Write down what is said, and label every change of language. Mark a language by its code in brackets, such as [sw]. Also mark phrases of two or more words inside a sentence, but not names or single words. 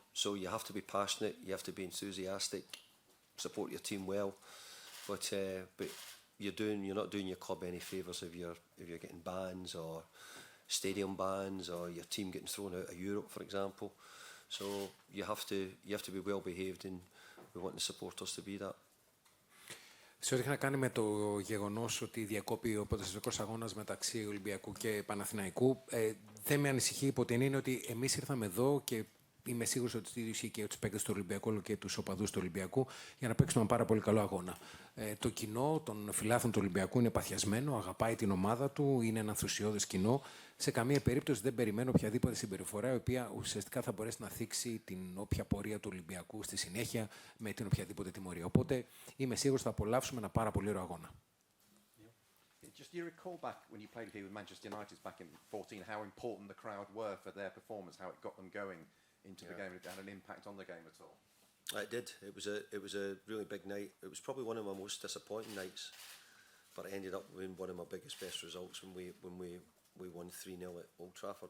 [en] So you have to be passionate, you have to be enthusiastic, support your team well, but you're not doing your club any favours if you're getting bans or stadium bans or your team getting thrown out of Europe, for example. So you have to be well behaved, and we want the supporters to be that. [el] Σε ό,τι έχει να κάνει με το γεγονός ότι διακόπη ο ποδοσφαιρικός αγώνας μεταξύ Ολυμπιακού και Παναθηναϊκού, δεν με ανησυχεί υπό την έννοια ότι εμείς ήρθαμε εδώ και είμαι σίγουρος ότι το ίδιο ισχύει και τους παίκτες του Ολυμπιακού αλλά και τους οπαδούς του Ολυμπιακού για να παίξουμε ένα πάρα πολύ καλό αγώνα. Το κοινό των φιλάθλων του Ολυμπιακού είναι παθιασμένο, αγαπάει την ομάδα του, είναι ένα ενθουσιώδες κοινό. Σε καμία περίπτωση δεν περιμένω οποιαδήποτε συμπεριφορά η οποία ουσιαστικά θα μπορέσει να θίξει την όποια πορεία του Ολυμπιακού στη συνέχεια με την οποιαδήποτε τιμωρία. Οπότε είμαι σίγουρος ότι θα απολαύσουμε ένα πάρα πολύ ωραίο αγώνα. [en] Just do you recall back when you played here with Manchester United back in 14 how important the crowd were for their performance, how it got them going into the game, and it had an impact on the game at all? It did. It was a really big night. It was probably one of my most disappointing nights, but it ended up being one of my biggest best results when we won 3-0 at Old Trafford.